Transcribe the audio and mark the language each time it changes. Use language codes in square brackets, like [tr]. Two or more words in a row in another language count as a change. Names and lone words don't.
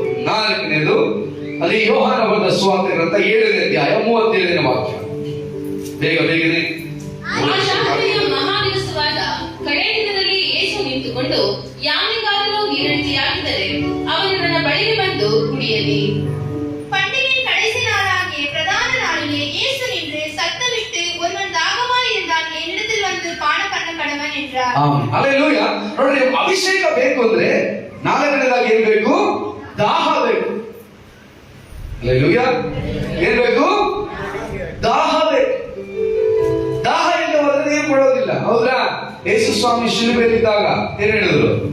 [kn] 4ನೇದು ಅಲ್ಲಿ ಯೋಹಾನ ಬರೆದ ಸುವಾರ್ತೆ ಗ್ರಂಥ 7ನೇ ಅಧ್ಯಾಯ 37ನೇ ವಾಕ್ಯ. ಬೇಗನೆ. ಆ ಶಾಸ್ತ್ರೀಯ ಮಹಾದಿವಸವಾದ ಕಡೆ ದಿನದಲ್ಲಿ ಯೇಸು ನಿಂತುಕೊಂಡು, ಯಾರಿಗಾದರೂ ನೀರಡಿಕೆಯಾಗಿದ್ದರೆ ಅವನು ನನ್ನ ಬಳಿಗೆ ಬಂದು ಕುಡಿಯಲಿ. [ta] பண்டிகை கடைசி நாளாகிய பிரதான நாளிலே இயேசு நின்று சத்தமிட்டு, ஒருவன் தாகமாய் இருந்தால் என்னிடத்தில் வந்து பான பண்ண கடவன் என்றார். [kn] ಹಲ್ಲೆಲೂಯಾ. ನೋಡ್ರಿ, ಅಭಿಷೇಕ ಬೇಕು ಅಂದ್ರೆ 4ನೇದಾಗಿ ಏನ್ ಬೇಕು? ದಾಹ ಬೇಕು. ಹಲ್ಲೆಲೂಯಾ. ಏನ್ ಬೇಕು? ದಾಹ ಬೇಕು. ದಾಹ ಇಲ್ಲವಾದ್ರೆ ನೀರು ಕೊಡೋದಿಲ್ಲ. ಹೌದಾ? ಯೇಸು ಸ್ವಾಮಿ ಶಿಲುಬೆಯಲ್ಲಿದ್ದಾಗ ಏನ್ ಹೇಳಿದ್ರು?